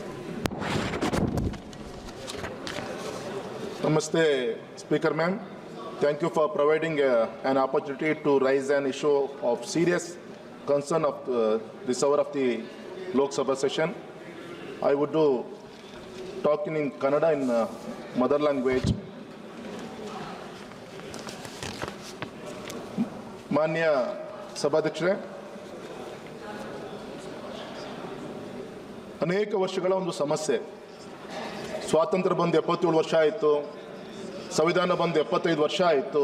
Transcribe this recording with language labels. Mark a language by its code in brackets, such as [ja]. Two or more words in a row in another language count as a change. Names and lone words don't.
[en] Namaste, Speaker ma'am. Thank you for providing an opportunity to raise an issue of serious concern of this hour of the Lok Sabha session. I would do talking in Kannada in mother language. [kn] ಮಾನ್ಯ ಸಭಾಧ್ಯಕ್ಷರೇ, ಅನೇಕ ವರ್ಷಗಳ ಒಂದು ಸಮಸ್ಯೆ. ಸ್ವಾತಂತ್ರ್ಯ ಬಂದು 77 ವರ್ಷ ಆಯಿತು, ಸಂವಿಧಾನ ಬಂದು 75 ವರ್ಷ ಆಯಿತು.